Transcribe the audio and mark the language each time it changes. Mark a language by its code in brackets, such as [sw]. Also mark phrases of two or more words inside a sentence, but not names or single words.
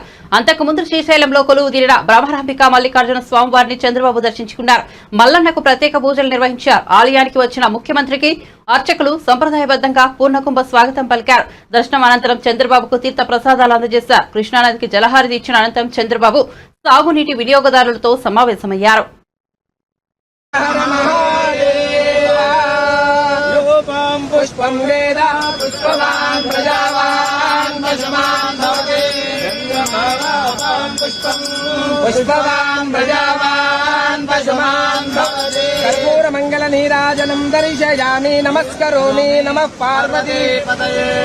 [te] అంతకుముందు శ్రీశైలంలో కొలువు తీరిన బ్రహ్మరాంబిక మల్లికార్జున స్వామివారిని చంద్రబాబు దర్శించుకున్నారు. మల్లన్నకు ప్రత్యేక పూజలు నిర్వహించారు. ఆలయానికి వచ్చిన ముఖ్యమంత్రికి అర్చకులు సంప్రదాయబద్దంగా పూర్ణకుంభ స్వాగతం పలికారు. దర్శనం అనంతరం చంద్రబాబుకు తీర్థ ప్రసాదాలు అందజేశారు. కృష్ణానదికి జలహారతి ఇచ్చిన అనంతరం చంద్రబాబు సాగునీటి వినియోగదారులతో సమావేశమయ్యారు. [sa] पुष्पं वेद पुष्पवान् प्रजावान् पशुमान् भवति पुष्पवान् प्रजावान् पशुमान् भवति कर्पूरमङ्गलनीराजनं दर्शयामि नमस्करोमि नमः पार्वती पतये